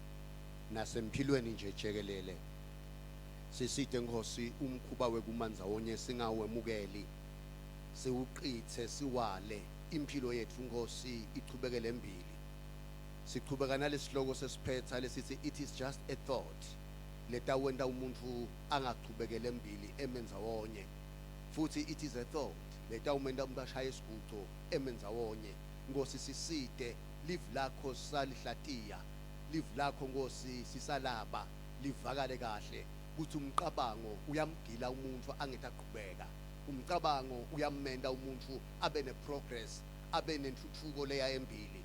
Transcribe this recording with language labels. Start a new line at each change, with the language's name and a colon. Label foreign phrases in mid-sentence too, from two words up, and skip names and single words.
Swati: Nasempilweni nje jekelele sisite Nkosi umkhuba wekumanza wonye singawemukeli, siwuqithe siwale. Impilo yethu Nkosi ichubekele embili. Sichubeka nalesihloko sesiphetha lesithi
English: it is just a thought
Swati: letawenda umuntu angachubekele embili emenza wonye. Futhi
English: it is a thought
Swati: letawumenda umuntu ashaya isiguco emenza wonye. Nkosi sisite live lakho salihlatiya, live lakho Nkosi sisalaba livakale kahle kuthi umcabango uyamgila umuntu angethaqhubeka, umcabango uyamenda umuntu abe neprogress, abe nentuthuko leya embili.